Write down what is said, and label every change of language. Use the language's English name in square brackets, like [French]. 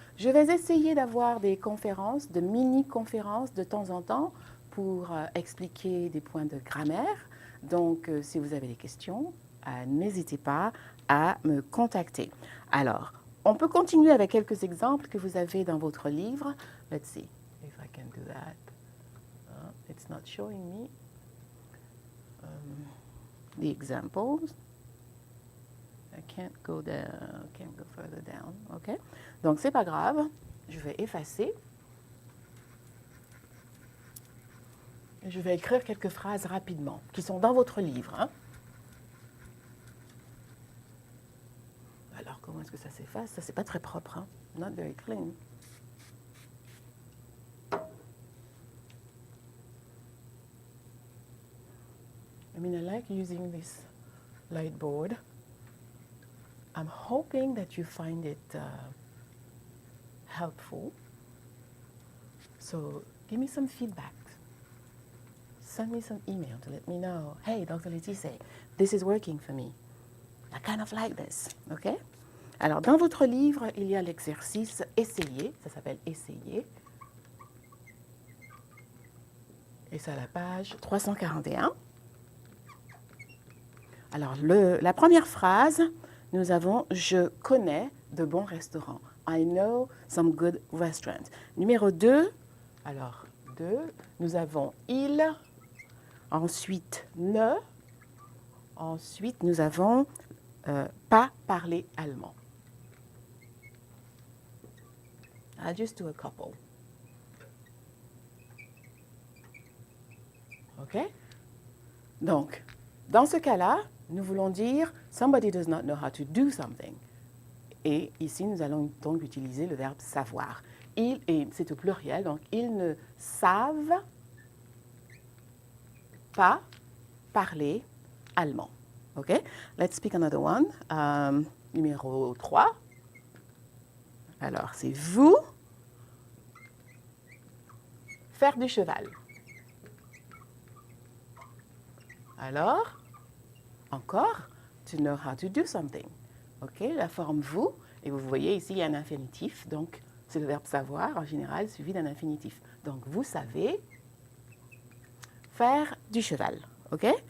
[French] Je vais essayer d'avoir des conférences, de mini-conférences de temps en temps pour expliquer des points de grammaire. Donc, si vous avez des questions, n'hésitez pas à me contacter. Alors, on peut continuer avec quelques exemples que vous avez dans votre livre. [English] Let's see if I can do that. It's not showing me the examples. I can't go further down. [French] OK? Donc, c'est pas grave. Je vais effacer. Je vais écrire quelques phrases rapidement qui sont dans votre livre. Hein? Alors, comment est-ce que ça s'efface? Ça, c'est pas très propre. Hein? [English] Not very clean. I mean, I like using this light board. I'm hoping that you find it helpful. So give me some feedback. Send me some email to let me know, hey, Dr. Laetitia, this is working for me. I kind of like this, OK? [French] Alors, dans votre livre, il y a l'exercice Essayer, ça s'appelle Essayer. Et c'est à la page 341. Alors, la première phrase, nous avons « Je connais de bons restaurants ». [English] I know some good restaurants. [French] Numéro 2, alors 2, nous avons « Il ». Ensuite « ne ». Ensuite, nous avons « pas parler allemand ». [English] I'll just do a couple. [French] OK? Donc, dans ce cas-là, nous voulons dire « [English] Somebody does not know how to do something ». [French] Et ici, nous allons donc utiliser le verbe « savoir ». Et c'est au pluriel, donc « Ils ne savent pas parler allemand ». OK? [English] Let's pick another one. [French] Numéro 3. Alors, c'est « Vous faire du cheval ». Alors, encore, [English] to know how to do something. [French] OK, la forme vous, et vous voyez ici, il y a un infinitif, donc c'est le verbe savoir, en général, suivi d'un infinitif. Donc, vous savez faire du cheval. OK?